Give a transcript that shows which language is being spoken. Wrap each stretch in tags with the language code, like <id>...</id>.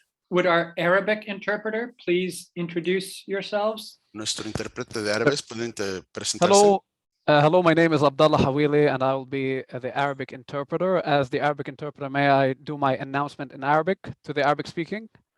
<en>Would our Arabic interpreter please introduce yourselves?</en> <es>Nuestro intérprete de árabes puede presentarse.</es> <en>Hello. Hello, my name is Abdullah Hawili and I will be the Arabic interpreter. As the Arabic interpreter, may I do my announcement in Arabic to the Arabic speaking</en>